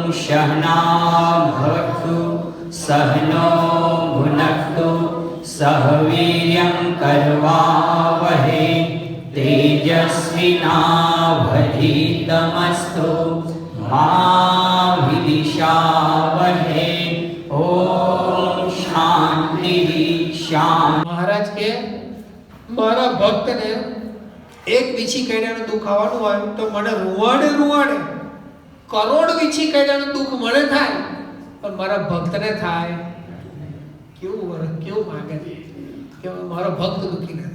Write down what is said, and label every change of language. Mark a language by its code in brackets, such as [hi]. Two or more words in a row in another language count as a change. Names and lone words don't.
[sa] सहना भवतु सहनो भुनक्तु सह वीर्यं करवावहै तेजस्विनावधीतमस्तु मा विद्विषावहै ओम शांति शांति। [gu] મહારાજ કે મારા ભક્તને એક વીછી કૈડાનું દુઃખ આવવાનું હોય તો મને રૂવાડે કરોડ વીછી કૈડાનું દુઃખ મને થાય પણ મારા ભક્તને થાય કેવું માંગે કે મારો ભક્ત દુઃખી ન થાય.